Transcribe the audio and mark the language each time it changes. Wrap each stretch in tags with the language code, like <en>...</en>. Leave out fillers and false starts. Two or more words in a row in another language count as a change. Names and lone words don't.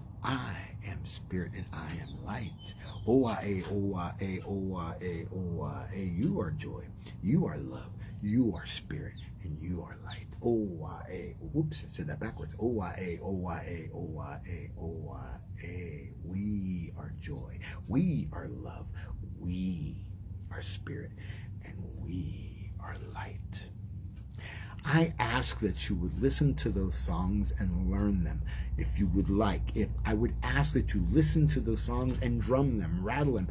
<en>I am spirit and I am light. Oa-E, Oa-E, Oa-E, Oa-E. You are joy. You are love. You are spirit and you are light. O-Y-A. Whoops, I said that backwards. O-Y-A, O-Y-A, O-Y-A, O-Y-A. We are joy. We are love. We are spirit and we are light. I ask that you would listen to those songs and learn them if you would like. If I would ask that you listen to those songs and drum them, rattle them.</en>